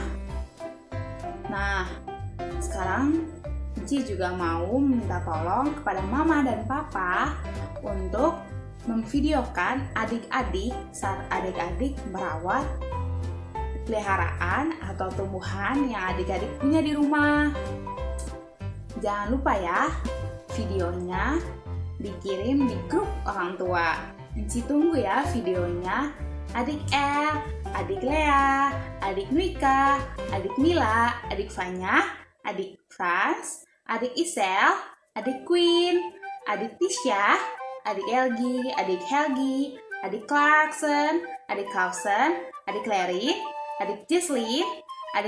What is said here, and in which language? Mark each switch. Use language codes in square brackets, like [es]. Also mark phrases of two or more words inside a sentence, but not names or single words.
[id] Nah, sekarang Enci juga mau minta tolong kepada mama dan papa untuk memvideokan adik-adik saat adik-adik merawat peliharaan atau tumbuhan yang adik-adik punya di rumah. Jangan lupa ya, videonya dikirim di grup orang tua. Enci tunggu ya videonya. Adik El, adik Lea, adik Nwika, adik Mila, adik Fanya, adik Frans, adik Isel, adik Queen, adik Tisha, adik Elgi, adik Helgi, adik Clarkson, adik Carlson, adik Larry, adik Jesslyn, adik